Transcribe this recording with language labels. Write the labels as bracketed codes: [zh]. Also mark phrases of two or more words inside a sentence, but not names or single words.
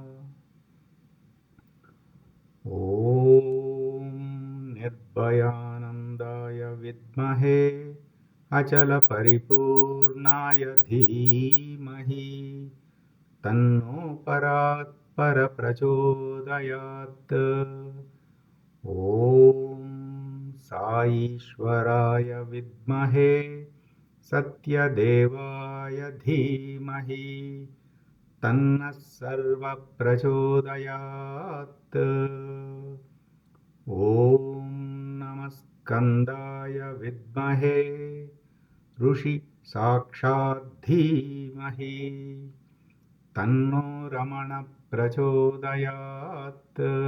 [sa] ॐ निर्भयानन्दाय विद्महे अचलपरिपूर्णाय धीमहि तन्नो परप्रचोदयात्। ॐ సాయీశ్వరాయ విద్మహే సత్యదేవాయ ధీమహి తన్నః సర్వః ప్రచోదయాత్. ఓం నమస్కందాయ విద్మహే ఋషి సాక్షాత్ ధీమహి తన్నో రమణ ప్రచోదయాత్.